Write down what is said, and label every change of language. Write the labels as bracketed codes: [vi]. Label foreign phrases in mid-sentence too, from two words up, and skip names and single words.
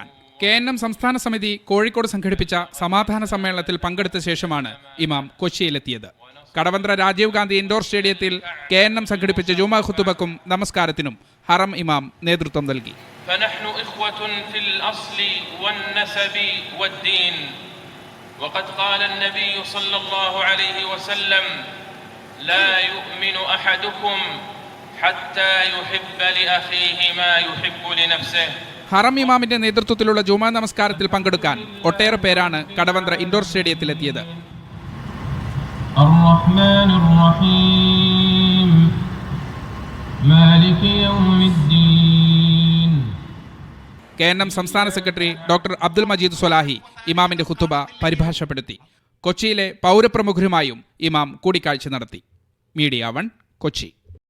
[ml] KNM സംസ്ഥാന സമിതി കോഴിക്കോട് സംഘടിപ്പിച്ച സമാധാന സമ്മേളനത്തിൽ പങ്കെടുത്ത ശേഷമാണ് ഇമാം കൊച്ചിയിലെത്തിയത്. കടവന്ത്ര രാജീവ് ഗാന്ധി ഇൻഡോർ സ്റ്റേഡിയത്തിൽ KNM സംഘടിപ്പിച്ച ജുമുഅ ഖുതുബക്കും നമസ്കാരത്തിനും ഹറം ഇമാം നേതൃത്വം നൽകി. [ar] وقد قال النبي صلى الله عليه وسلم لا يؤمن أحدكم حتى يحب لأخيه ما يحب لنفسه. [ml] ഹറം ഇമാമിന്റെ നേതൃത്വത്തിലുള്ള ജുമുഅ നമസ്കാരത്തിൽ പങ്കെടുക്കാൻ ഒട്ടേറെ പേരാണ് കടവന്ത്ര ഇൻഡോർ സ്റ്റേഡിയത്തിലെത്തിയത്. [ar] الرحمن الرحيم مالك يوم الدين. [ml] KNM സംസ്ഥാന സെക്രട്ടറി ഡോക്ടർ അബ്ദുൽ മജീദ് സ്വലാഹി ഇമാമിന്റെ ഖുതുബ പരിഭാഷപ്പെടുത്തി. കൊച്ചിയിലെ പൗരപ്രമുഖരുമായും ഇമാം കൂടിക്കാഴ്ച നടത്തി. മീഡിയ 1 കൊച്ചി.